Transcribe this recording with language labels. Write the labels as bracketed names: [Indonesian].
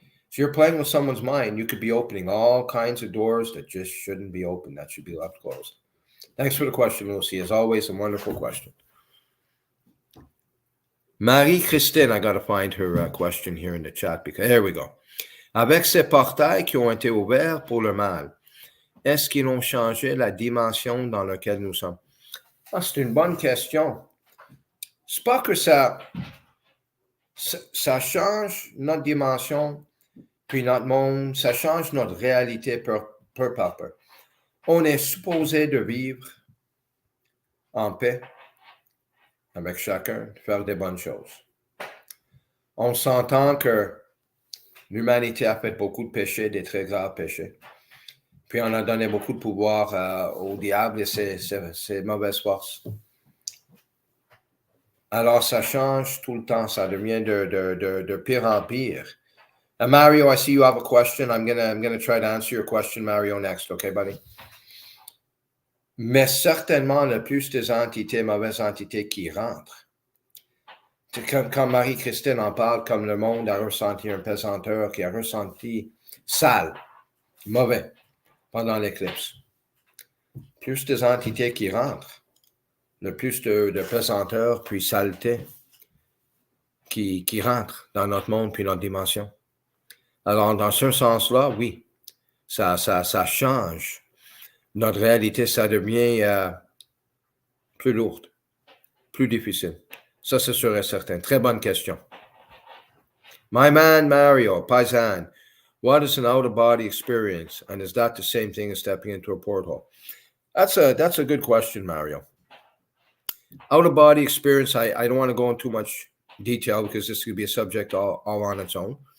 [English] So you're playing with someone's mind, you could be opening all kinds of doors that just shouldn't be open, that should be left closed. Thanks for the question, Lucy. As always, a wonderful question. Marie-Christine, I got to find her question here in the chat, because here we go. [French] Avec ces portails qui ont été ouverts pour le mal, est-ce qu'ils ont changé la dimension dans laquelle nous sommes? Ah, c'est une bonne question. C'est pas que ça change notre dimension, puis notre monde, ça change notre réalité peu par peu. On est supposé de vivre en paix avec chacun, de faire des bonnes choses. On s'entend que l'humanité a fait beaucoup de péchés, des très graves péchés. Puis on a donné beaucoup de pouvoir au diable et ses mauvaises forces. Alors ça change tout le temps, ça devient de pire en pire. [English] Mario, I see you have a question. I'm gonna try to answer your question, Mario, next. Okay, buddy? [French] Mais certainement, le plus des entités, mauvaises entités qui rentrent. C'est comme quand Marie-Christine en parle, comme le monde a ressenti un pesanteur qui a ressenti sale, mauvais, pendant l'éclipse. Plus des entités qui rentrent, le plus de pesanteur puis saleté qui rentrent dans notre monde puis notre dimension. Alors, dans ce sens-là, oui, ça change. Notre réalité, ça devient plus lourde, plus difficile. Ça, c'est sûr et certain. Très bonne question. [English] My man, Mario, Paisan, what is an out-of-body experience? And is that the same thing as stepping into a portal? That's a good question, Mario. Out-of-body experience, I don't want to go into too much detail because this could be a subject all on its own.